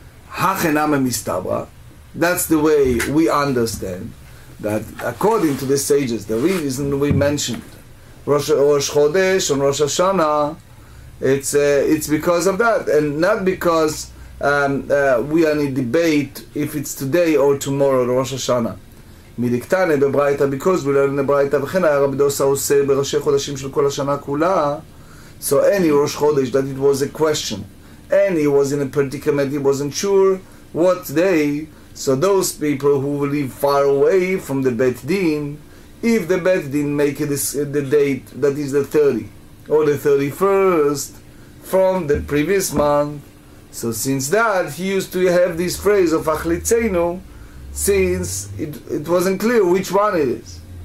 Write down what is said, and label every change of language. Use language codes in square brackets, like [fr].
[he] Hachename mistabra. [en] That's the way we understand that according to the sages, the reason we mentioned Rosh Chodesh and Rosh Hashanah, it's because of that, and not because we are in debate if it's today or tomorrow Rosh Hashanah. [he] מדקטנה בברייתא, [en] because we learn in the [he] ברייתא, וכן היה רבי דוסה עושה בראשי חודשים של כל השנה כולה. [en] So any Rosh Chodesh that it was a question, and he was in a predicament, he wasn't sure what day, so those people who live far away from the Bet Din, if the Bet Din make the date that is the 30 or the 31st from the previous month, so since that he used to have this phrase of Achlitzenu, since it wasn't clear which one it is.